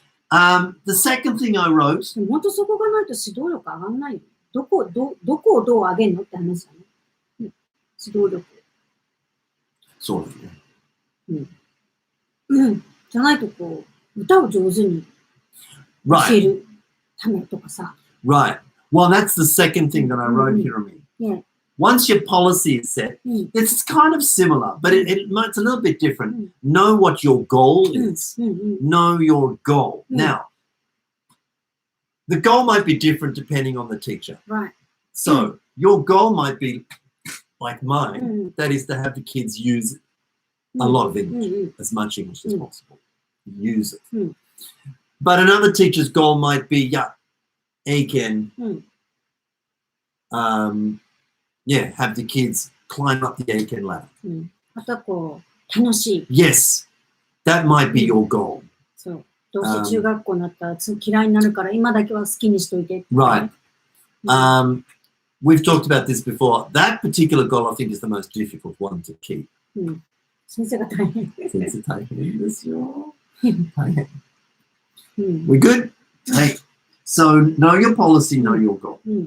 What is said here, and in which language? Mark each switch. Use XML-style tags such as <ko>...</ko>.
<en>The second thing I wrote.</en> <ja>本当そこがないと指導力上がんないよ。どこをどう上げるのって話だね。指導力。そうだね。じゃないとこう歌を上手に教えるためとかさ。</ja> <en>Right. Well, that's the second thing that I wrote here on me. Once your policy is set, it's kind of similar, but it's a little bit different. Know what your goal is. Know your goal. Now, the goal might be different depending on the teacher. Right. So your goal might be like mine, that is to have the kids use a lot of English, as much English as possible. Use it. But another teacher's goal might be, yeah, again, have the kids climb up the Aiken ladder.</en> <ja>あとはこう、楽しい。</ja> <en>Yes, that might be your goal.</en> <ja>そう。どうせ中学校になったら嫌いになるから今だけは好きにしといて。</ja> <en>Right. We've talked about this before. That particular goal, I think, is the most difficult one to keep.</en> <ja>先生が大変。先生大変ですよ。大変。</ja> <en>We good? Hey, so know your policy, know your goal.</en>